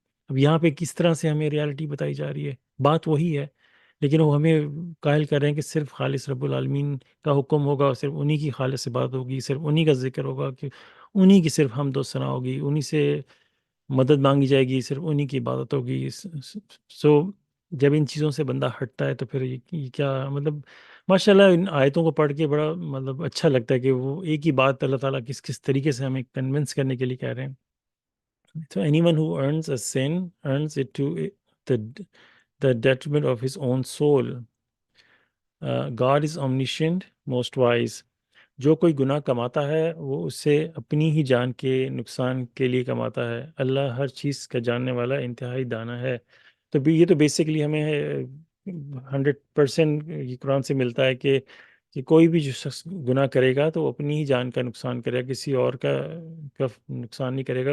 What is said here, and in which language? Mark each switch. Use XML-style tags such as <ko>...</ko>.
<ur>اب یہاں پہ کس طرح سے ہمیں ریالٹی بتائی جا رہی ہے، بات وہی ہے، لیکن وہ ہمیں قائل کر رہے ہیں کہ صرف خالص رب العالمین کا حکم ہوگا اور صرف انہی کی خالص بات ہوگی، صرف انہی کا ذکر ہوگا، کہ انہی کی صرف حمد و ثنا ہوگی، انہی سے مدد مانگی جائے گی، صرف انہی کی عبادت ہوگی. سو جب ان چیزوں سے بندہ ہٹتا ہے تو پھر یہ کیا مطلب، ماشاءاللہ ان آیتوں کو پڑھ کے بڑا مطلب اچھا لگتا ہے کہ وہ ایک ہی بات اللہ تعالیٰ کس طریقے سے ہمیں کنونس کرنے کے لیے کہہ رہے ہیں.</ur> <en>So anyone who earns a sin earns it to the detriment of his own soul. God is omniscient, most wise.</en> <ur>جو کوئی گناہ کماتا ہے وہ اسے اپنی ہی جان کے نقصان کے لیے کماتا ہے. اللہ ہر چیز کا جاننے والا انتہائی دانا ہے. تو یہ تو بیسیکلی ہمیں 100% یہ قرآن سے ملتا ہے کہ کوئی بھی جو شخص گناہ کرے گا تو وہ اپنی ہی جان کا نقصان کرے گا، کسی اور کا نقصان نہیں کرے گا.</ur>